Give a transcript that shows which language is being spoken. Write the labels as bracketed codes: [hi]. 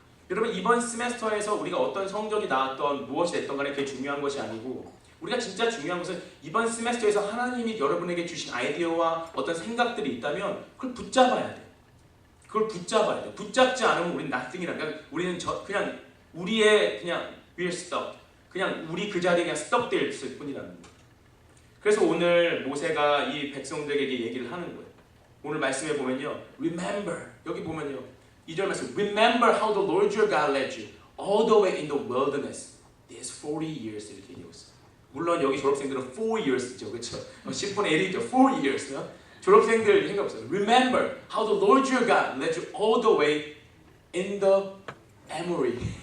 [ko] 여러분 이번 세메스터에서 우리가 어떤 성적이 나왔던 무엇이 됐던 간에 그게 중요한 것이 아니고 우리가 진짜 중요한 것은 이번 세메스터에서 하나님이 여러분에게 주신 아이디어와 어떤 생각들이 있다면 그걸 붙잡아야 돼요. 그걸 붙잡아야 돼요. 붙잡지 않으면 우리는 nothing이라는 거야. 우리는 그냥 우리의 그냥 [en] we're stuck. [ko] 그냥 우리 그 자리에 그냥 stuck 되어 있을 뿐이라는 거예요. 그래서 오늘 모세가 이 백성들에게 얘기를 하는 거예요. 오늘 말씀에 보면요. Remember. 여기 보면요. 2절 말씀. [en] Remember how the Lord your God led you all the way in the wilderness. These 40 years [ko] 이렇게 얘기하고 있어요. 물론 여기 졸업생들은 4 years죠. 그렇죠? 10분의 1이죠. 4 years. 졸업생들 생각 없어요. [en] Remember how the Lord your God led you all the way in the Emory.